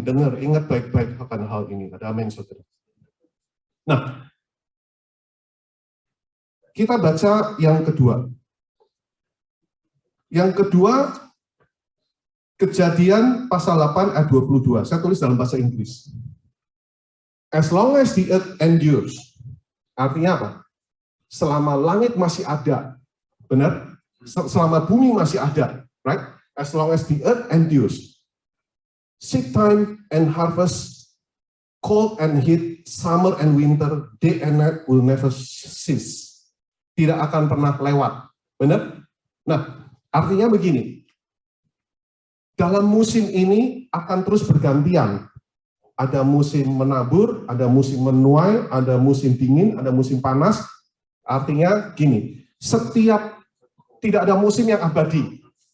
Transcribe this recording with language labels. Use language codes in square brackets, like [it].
[id] Dengar, ingat baik-baik akan hal ini. Ada amin, saudara. Nah, kita baca yang kedua. Yang kedua, Kejadian pasal 8 ayat 22. Saya tulis dalam bahasa Inggris. [en] As long as the earth endures. [id] Artinya apa? Selama langit masih ada. Benar? Selama bumi masih ada. Right? [en] As long as the earth endures. Seed time and harvest, cold and heat, summer and winter, day and night will never cease. [id] Tidak akan pernah lewat. Benar? Nah, artinya begini. Dalam musim ini akan terus bergantian. Ada musim menabur, ada musim menuai, ada musim dingin, ada musim panas. Artinya gini, tidak ada musim yang abadi.